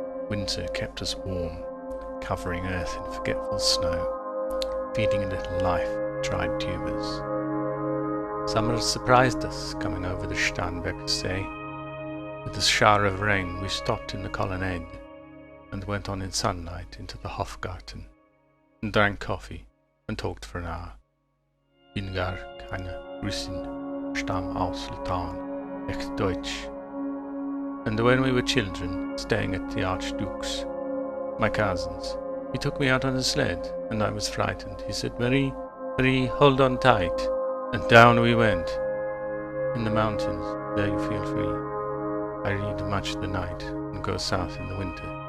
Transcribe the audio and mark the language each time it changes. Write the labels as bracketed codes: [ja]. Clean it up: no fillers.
[en] Winter kept us warm, covering earth in forgetful snow, feeding a little life with dried tubers. Summer surprised us, coming over the Starnberger See. With a shower of rain, we stopped in the colonnade and went on in sunlight into the Hofgarten and drank coffee and talked for an hour. [de] Bin gar keine Russin, Stamm aus Litauen, echt Deutsch. [en] And when we were children, staying at the Archduke's, my cousin's, he took me out on a sled, and I was frightened. He said, Marie, Marie, hold on tight. And down we went. In the mountains, there you feel free. I read much the night and go south in the winter.